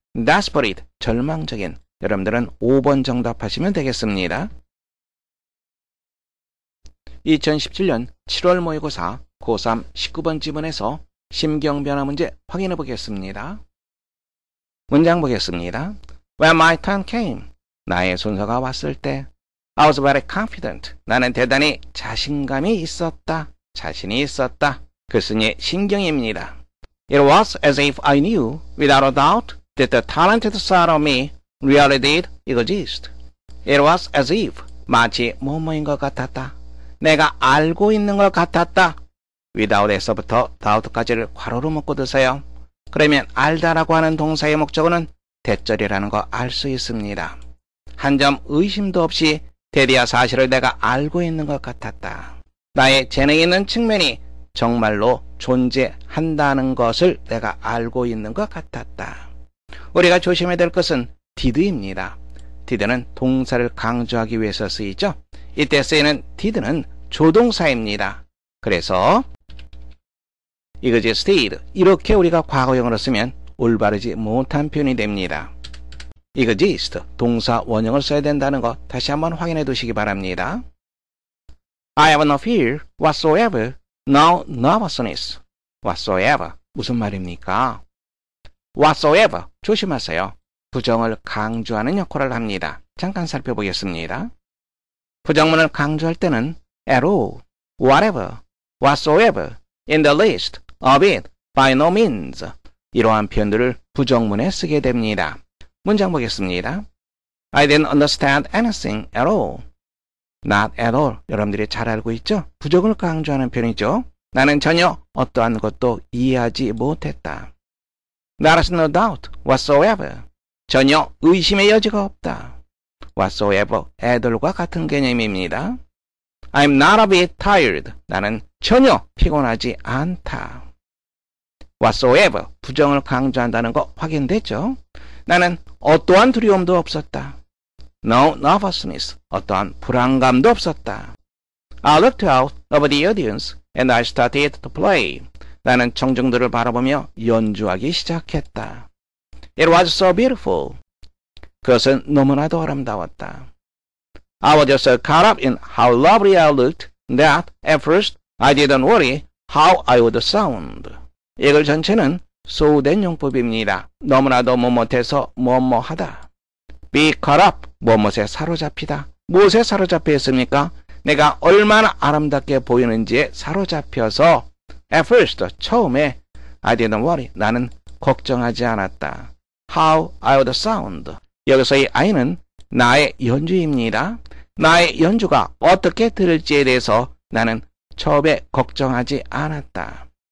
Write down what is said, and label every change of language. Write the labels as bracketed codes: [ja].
[ko] desperate, 절망적인. 여러분들은 5번 정답하시면 되겠습니다. 2017년 7월 모의고사 고3 19번 지문에서 심경변화 문제 확인해 보겠습니다. 문장 보겠습니다. [en] When my turn came, [ko] 나의 순서가 왔을 때 [en] I was very confident. [ko] 나는 대단히 자신감이 있었다. 자신이 있었다. 글쓴이의 신경입니다. [en] It was as if I knew without a doubt that the talented side of me really did exist. It was as if [ko] 마치 뭐뭐인 것 같았다. 내가 알고 있는 것 같았다. without에서부터 doubt까지를 괄호로 묶고 드세요. 그러면 알다라고 하는 동사의 목적어는 대절이라는 거 알 수 있습니다. 한 점 의심도 없이 대리야 사실을 내가 알고 있는 것 같았다. 나의 재능 있는 측면이 정말로 존재한다는 것을 내가 알고 있는 것 같았다. 우리가 조심해야 될 것은 did입니다. did는 동사를 강조하기 위해서 쓰이죠. 이때 쓰이는 did는 조동사입니다. 그래서 existed 이렇게 우리가 과거형으로 쓰면 올바르지 못한 표현이 됩니다. exist 동사 원형을 써야 된다는 거 다시 한번 확인해 두시기 바랍니다. [en] I have no fear whatsoever, no nervousness whatsoever [ko] 무슨 말입니까? whatsoever 조심하세요. 부정을 강조하는 역할을 합니다. 잠깐 살펴보겠습니다. 부정문을 강조할 때는 at all, whatever, whatsoever, in the least, of it, by no means 이러한 표현들을 부정문에 쓰게 됩니다. 문장 보겠습니다. [en] I didn't understand anything at all. Not at all. [ko] 여러분들이 잘 알고 있죠? 부정을 강조하는 표현이죠. 나는 전혀 어떠한 것도 이해하지 못했다. [en] There is no doubt whatsoever. [ko] 전혀 의심의 여지가 없다. whatsoever, 애들과 같은 개념입니다. [en] I'm not a bit tired. [ko] 나는 전혀 피곤하지 않다. whatsoever, 부정을 강조한다는 거 확인됐죠? 나는 어떠한 두려움도 없었다. [en] No nervousness, [ko] 어떠한 불안감도 없었다. [en] I looked out over the audience and I started to play. [ko] 나는 청중들을 바라보며 연주하기 시작했다. [en] It was so beautiful. [ko] 그것은 너무나도 아름다웠다. [en] I was just so caught up in how lovely I looked that at first I didn't worry how I would sound. [ko] 이 글 전체는 소우된 용법입니다. 너무나도 못해서 뭐뭐하다. [en] Be caught up, 무엇에 사로잡히다. [ko] 무엇에 사로잡혀 있습니까? 내가 얼마나 아름답게 보이는지에 사로잡혀서 [en] at first, [ko] 처음에 [en] I didn't worry, [ko] 나는 걱정하지 않았다. [en] How I would sound. [ko] 여기서 이 I는 나의 연주입니다. 나의 연주가 어떻게 들을지에 대해서 나는 처음에 걱정하지 않았다.